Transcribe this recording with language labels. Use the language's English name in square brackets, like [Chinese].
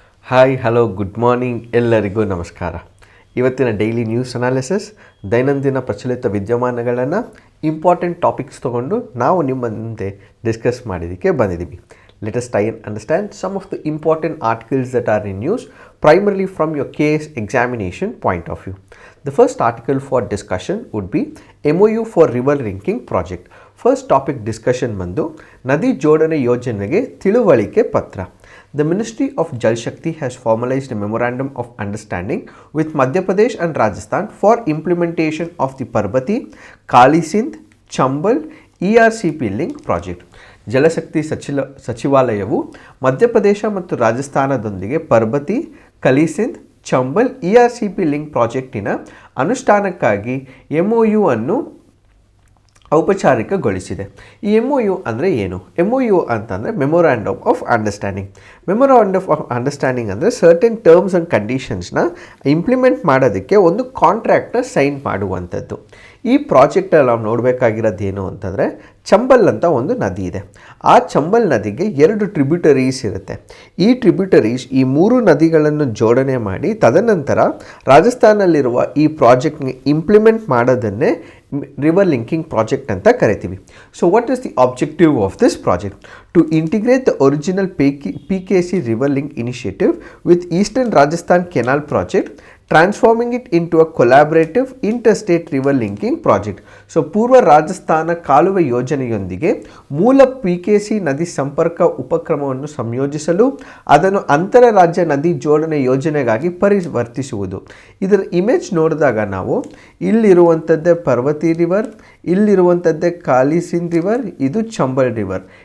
[English] hi hello good morning [Kannada] ಎಲ್ಲರಿಗೂ ನಮಸ್ಕಾರ. ಇವತ್ತಿನ ಡೈಲಿ ನ್ಯೂಸ್ ಅನಾಲಿಸಿಸ್, ದೈನಂದಿನ ಪ್ರಚಲಿತ ವಿದ್ಯಮಾನಗಳನ್ನು ಇಂಪಾರ್ಟೆಂಟ್ ಟಾಪಿಕ್ಸ್ ತೊಗೊಂಡು ನಾವು ನಿಮ್ಮ ಮುಂದೆ ಡಿಸ್ಕಸ್ ಮಾಡೋದಕ್ಕೆ ಬಂದಿದ್ದೀವಿ. [English] Let us try and understand some of the important articles that are in news, primarily from your case examination point of view. The first article for discussion would be MOU for river linking project. First topic discussion [Kannada] ಬಂದು ನದಿ ಜೋಡಣೆ ಯೋಜನೆಗೆ ತಿಳುವಳಿಕೆ ಪತ್ರ. [English] The Ministry of Jal Shakti has formalized a memorandum of understanding with Madhya Pradesh and Rajasthan for implementation of the Parbati, Kali Sindh, Chambal ERCP link project. [Kannada] ಜಲಶಕ್ತಿ ಸಚಿವಾಲಯವು ಮಧ್ಯಪ್ರದೇಶ ಮತ್ತು ರಾಜಸ್ಥಾನದೊಂದಿಗೆ ಪರ್ಬತಿ, ಕಲಿಸಿಂಧ್, Chambal ERCP link ಪ್ರಾಜೆಕ್ಟಿನ ಅನುಷ್ಠಾನಕ್ಕಾಗಿ MOU ಅನ್ನು ಔಪಚಾರಿಕಗೊಳಿಸಿದೆ. ಈ MOU ಅಂದರೆ ಏನು? MOU ಅಂತಂದರೆ memorandum of understanding. Memorandum of understanding ಅಂದರೆ certain terms and ಕಂಡೀಷನ್ಸ್ನ implement ಮಾಡೋದಕ್ಕೆ ಒಂದು ಕಾಂಟ್ರ್ಯಾಕ್ಟ್ನ ಸೈನ್ ಮಾಡುವಂಥದ್ದು. ಈ ಪ್ರಾಜೆಕ್ಟಲ್ಲಿ ನಾವು ನೋಡಬೇಕಾಗಿರೋದು ಏನು ಅಂತಂದರೆ, ಚಂಬಲ್ ಅಂತ ಒಂದು ನದಿ ಇದೆ. ಆ ಚಂಬಲ್ ನದಿಗೆ 2 ಟ್ರಿಬ್ಯೂಟರೀಸ್ ಇರುತ್ತೆ. ಈ ಟ್ರಿಬ್ಯೂಟರೀಸ್ ಈ 3 ನದಿಗಳನ್ನು ಜೋಡಣೆ ಮಾಡಿ ತದನಂತರ ರಾಜಸ್ಥಾನಲ್ಲಿರುವ ಈ ಪ್ರಾಜೆಕ್ಟ್ಗೆ ಇಂಪ್ಲಿಮೆಂಟ್ ಮಾಡೋದನ್ನೇ river linking project ಅಂತ ಕರಿತೀವಿ. [English] So what is the objective of this project? To integrate the original PKC river link initiative with Eastern Rajasthan Canal project, transforming it into a collaborative interstate river linking project. [Kannada] So ಪೂರ್ವ ರಾಜಸ್ಥಾನ ಕಾಲುವೆ ಯೋಜನೆಯೊಂದಿಗೆ ಮೂಲ PKC ನದಿ ಸಂಪರ್ಕ ಉಪಕ್ರಮವನ್ನು ಸಂಯೋಜಿಸಲು ಅದನ್ನು ಅಂತರರಾಜ್ಯ ನದಿ ಜೋಡಣೆ ಯೋಜನೆಗಾಗಿ ಪರಿವರ್ತಿಸುವುದು. ಇದರ ಇಮೇಜ್ ನೋಡಿದಾಗ ನಾವು ಇಲ್ಲಿರುವಂಥದ್ದೇ ಪರ್ವತಿ ರಿವರ್, ಇಲ್ಲಿರುವಂಥದ್ದೇ ಕಾಲಿ ಸಿಂಧ್ ರಿವರ್, ಇದು ಚಂಬಲ್ ರಿವರ್.